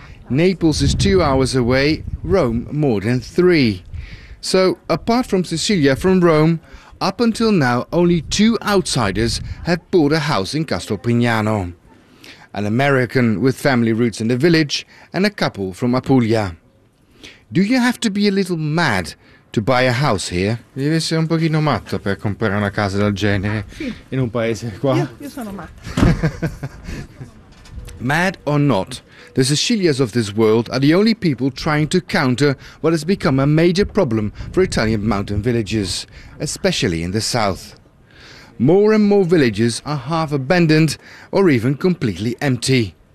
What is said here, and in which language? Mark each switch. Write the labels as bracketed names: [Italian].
[English] Naples is 2 hours away, Rome more than three. So, apart from Cecilia from Rome, up until now only two outsiders have bought a house in Castropignano. An American with family roots in the village and a couple from Apulia. Do you have to be a little mad to buy a house here? [Italian] Devi essere un pochino matto per comprare una casa del genere in un paese qua. Io sono matto. [English] Mad or not? The Sicilians of this world are the only people trying to counter what has become a major problem for Italian mountain villages, especially in the south. More and more villages are half abandoned or even completely empty.